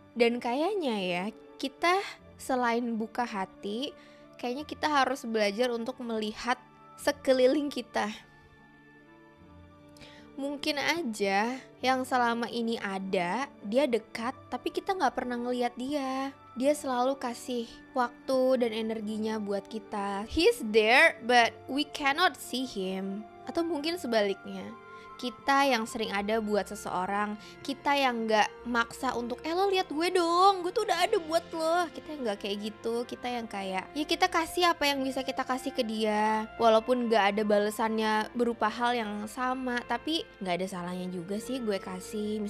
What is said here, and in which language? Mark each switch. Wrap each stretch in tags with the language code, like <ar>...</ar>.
<id>Dan kayaknya ya, kita selain buka hati, kayaknya kita harus belajar untuk melihat sekeliling kita. Mungkin aja yang selama ini ada, dia dekat, tapi kita gak pernah ngeliat dia. Dia selalu kasih waktu dan energinya buat kita.</id> <en>He's there, but we cannot see him.</en> <id>Atau mungkin sebaliknya, kita yang sering ada buat seseorang, kita yang gak maksa untuk lo lihat gue dong, gue tuh udah ada buat lo. Kita yang gak kayak gitu, kita yang kayak ya kita kasih apa yang bisa kita kasih ke dia, walaupun gak ada balasannya berupa hal yang sama, tapi gak ada salahnya juga sih gue kasih.</id>